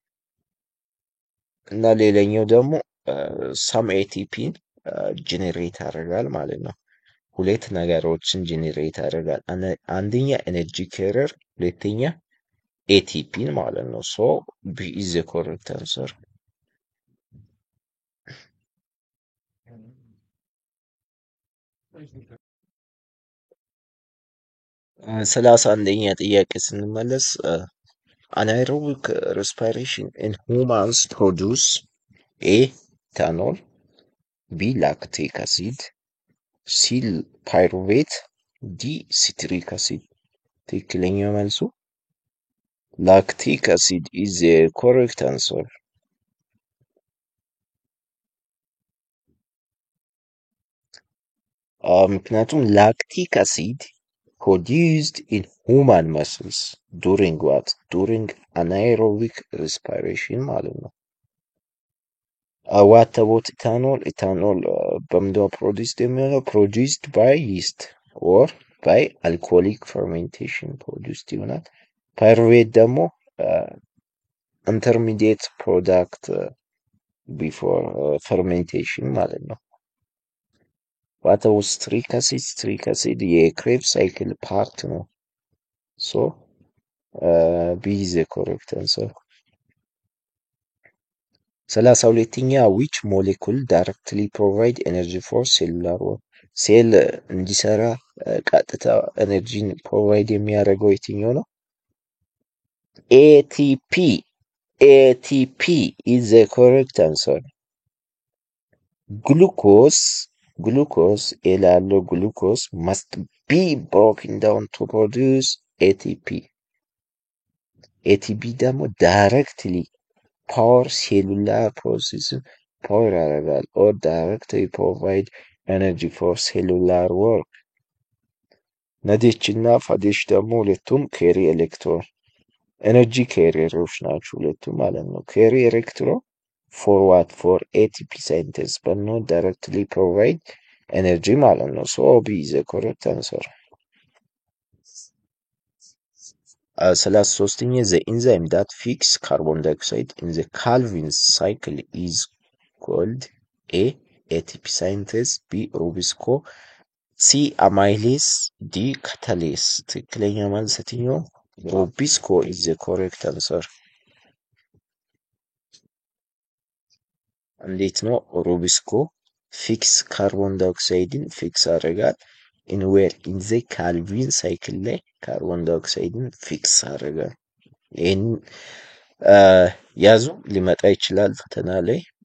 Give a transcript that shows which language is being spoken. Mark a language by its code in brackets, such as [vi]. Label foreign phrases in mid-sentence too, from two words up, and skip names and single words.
[am] እና ሌላኛው ደግሞ ሳም ኤቲፒን ጄኔሬት ያደርጋል ማለት ነው። ሁለት ነገሮችን ጄኔሬት ያደርጋል። አንደኛ [en] energy carrier፣ [am] ሁለተኛ ኤቲፒን ማለት ነው። [en] so B is the correct answer። 31ኛ [am] ጥያቄ ስንመለስ [en] anaerobic respiration in humans produce A. ethanol, B. lactic acid, C. pyruvate, D. citric acid. [am] ትክክለኛው መልሱ [en] lactic acid is the correct answer. ምክንያቱም lactic acid produced in human muscles during what? During anaerobic respiration [am] ማለት ነው። [en] what about ethanol? [am] Ethanol በምንድነው produced የሚሆነው? [en] produced by yeast or by alcoholic fermentation produced ይሆናል። pyruvate ደግሞ intermediate product before fermentation [am] ማለት ነው። [en] what about citric acid? citric acid [am] የክሬብስ ሳይክል ፓርት ነው። [en] so B is the correct answer. 32ኛ which molecule directly provide energy for cellular work? [am] ሴል እንዲሰራ ቀጥታ [en] energy provide [am] የሚያደርገው የትኛው ነው? [en] ATP. ATP is the correct answer. Glucose ያለው glucose must be broken down to produce ATP. ATP ደግሞ directly power cellular process power ያደርጋል or directly provide energy for cellular work. [am] ነዴች እና ፋዴች ደግሞ ሁለቱም [en] carry electron energy carriers [am] ናቸው ሁለቱም ማለት ነው። [en] carry electron for what? For ATP synthesis but not directly provide energy [am] ማለት ነው። [en] so B is the correct answer. 33ኛ the enzyme that fix carbon dioxide in the Calvin cycle is called A. ATP synthesis, B. Rubisco, C. amylase, D. catalase. [am] ትክክለኛ መልስ የትኛው? [en] Rubisco is the correct answer. [am] እንዴት ነው ሩቢስኮ [en] fix carbon dioxide [am] ፊክስ አደረጋል? [en] inwhere in the Calvin cycle [am] ላይ [en] carbon dioxide [am] ፊክስ አደረጋል። ይህን ያዙ፣ ሊመጣ ይችላል ፈተና ላይ።